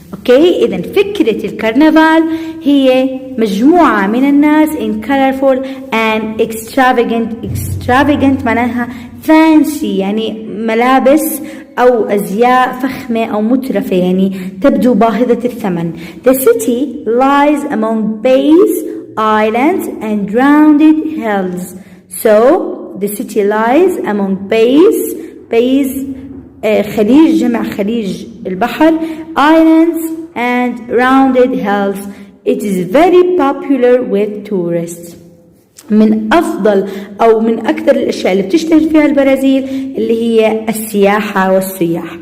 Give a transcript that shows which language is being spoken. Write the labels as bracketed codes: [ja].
[ar] Okay, إذن فكرة الكرنفال هي مجموعة من الناس [en] in colorful and extravagant [ar] معناها fancy يعني ملابس أو أزياء فخمة أو مترفة يعني تبدو باهظة الثمن. [en] The city lies among bays, islands and rounded hills. So the city lies among bays [ar] خليج جمع خليج البحر, [en] islands and rounded hills. It is very popular with tourists. [ar] من أفضل أو من أكثر الأشياء اللي بتشتهر فيها البرازيل اللي هي السياحة والسياح.